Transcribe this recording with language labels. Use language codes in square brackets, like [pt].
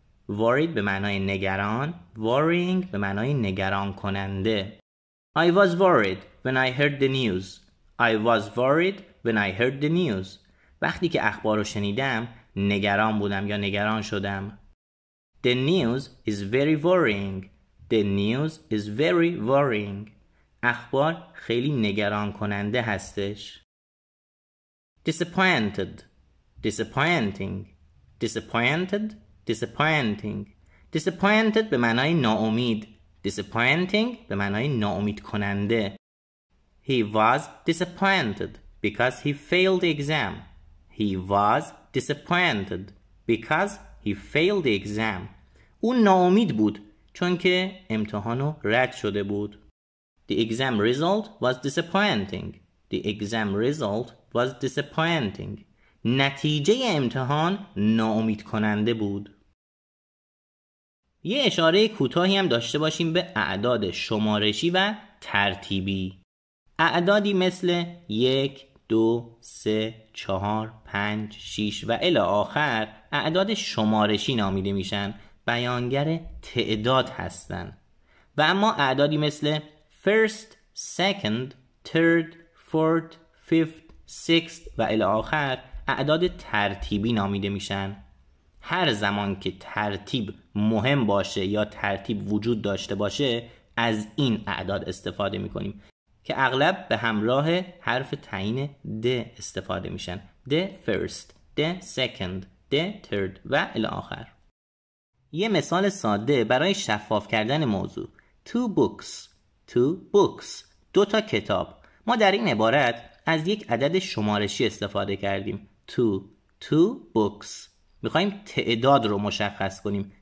[en] worried [fa] به معنای نگران، [en] worrying [fa] به معنای نگران کننده. [en] I was worried when I heard the news. I was worried when I heard the news. [fa] وقتی که اخبار رو شنیدم نگران بودم یا نگران شدم. [en] The news is very worrying. The news is very worrying. [fa] اخبار خیلی نگران کننده هستش. [en] Disappointed. Disappointing. Disappointed. Disappointing. [fa] Disappointed به معنای ناامید. Disappointing به معنای ناامید کننده. [en] He was disappointed because he failed the exam. He was disappointed because he failed the exam. [fa] او ناامید بود چون که امتحانو رد شده بود. [en] The exam result was disappointing. The exam result was disappointing. [fa] نتیجه امتحان ناامید کننده بود. یه اشاره کوتاهی هم داشته باشیم به اعداد شمارشی و ترتیبی. اعدادی مثل 1 2 3 4 5 6 و الی آخر اعداد شمارشی نامیده میشن، بیانگر تعداد هستن. و اما اعدادی مثل [en] first, second, third, fourth, fifth, sixth [fa] و الی آخر اعداد ترتیبی نامیده میشن. هر زمان که ترتیب مهم باشه یا ترتیب وجود داشته باشه از این اعداد استفاده میکنیم که اغلب به همراه حرف تعیین د استفاده میشن. [en] the first, the second, the third [fa] و الی آخر. یه مثال ساده برای شفاف کردن موضوع. [en] two books. two books. [fa] 2 تا کتاب. ما در این عبارت از یک عدد شمارشی استفاده کردیم. [en] two books. [fa] میخواییم تعداد رو مشخص کنیم.